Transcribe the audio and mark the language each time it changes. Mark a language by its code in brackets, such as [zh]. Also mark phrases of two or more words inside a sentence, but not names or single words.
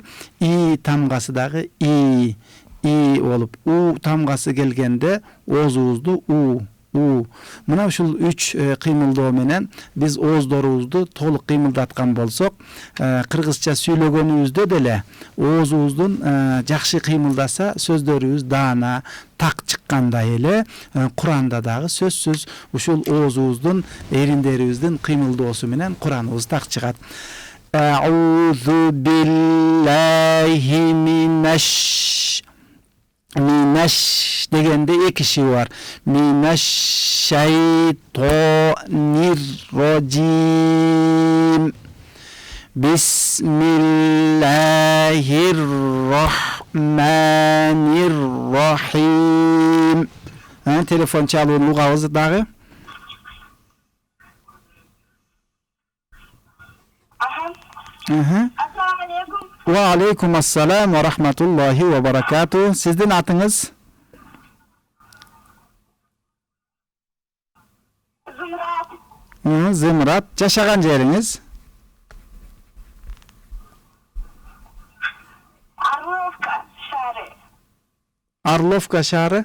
[ky] Тамгасы дагы болуп, тамгасы келгенде оозубузду Мына ушул 3 кыймылдоо менен биз ооздорубузду толук кыймылдаткан болсок, кыргызча сүйлөгөнүбүздө деле оозубуздун жакшы кыймылдаса, сөздөрүбүз даана, так чыккандай эле Куранда дагы сөзсүз ушул оозубуздун, эриндерибиздин кыймылдоосу менен Кураныбыз так чыгат. [ar] أعوذ بالله من الش [ky] дегенде эки ши бар. [ar] من الشيطان الرجيم. بسم الله الرحمن الرحيم. [ky] Телефон чалууну угабыз дагы. [ar] السلام عليكم. وعليكم السلام ورحمة الله وبركاته. [ky] Сиздин атыңыз? Зымрат. Жашаган жериңиз? Орловка шаары.